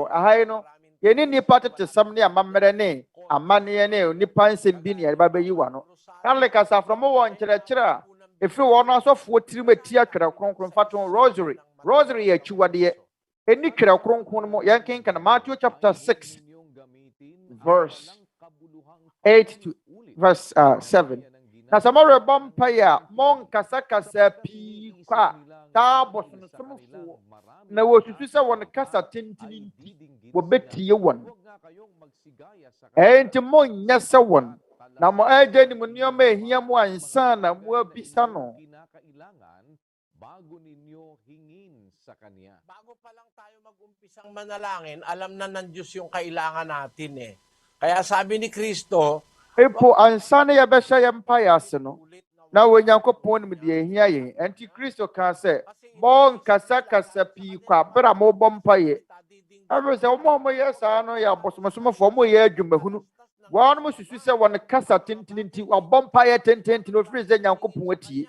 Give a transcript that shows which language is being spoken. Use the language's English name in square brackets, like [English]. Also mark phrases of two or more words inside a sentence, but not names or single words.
[Akan] Ahai no yɛne nnipa tete sɛm ne amammerɛ ne amanneɛ ne nnipa nsɛm bi ne yɛde ba bɛyi wa no. Kale kasafrɔmo wɔ nkyerɛkyerɛ a ɛfiri wɔn asɔfoɔ tirim atia Twerɛ Kronkron fa to rosary. Rosary yɛ akyiwadeɛ. Ɛni Twerɛ Kronkron mu yɛnkenkan [English] Matthew chapter 6 verse 8 to verse 7. [Akan] Na sɛ morebɔ mpaeɛ a monkasakasa pii kɔ a taa bɔsonsomfoɔ na wɔsusu sɛ wɔn kasa tentene nti wɔbɛtie wɔn. Nti monyɛ sɛ wɔn na mo agya nim nneɛma ehia mo ansa na mo abisa no. [Filipino] Bago pa lang tayo mag-umpisang manalangin, alam na ng Diyos yung kailangan natin eh. Kaya sabi ni Kristo, [Akan] Epo ansa na yɛbɛhyɛ yɛn mpaeɛ ase no na Onyankopɔn nim deɛ ehia yɛn. Enti Kristo ka sɛ monkasakasa pii kɔ abere a mobɔ mpaeɛ. Ɛfiri sɛ wɔn a wɔyɛ saa no yɛ abosomsomfoɔ, wɔyɛ adwumahunu. Wɔn susu sɛ wɔn kasa tentene nti wɔbɔ mpaeɛ tententen ofiri sɛ Nyankopɔn atie.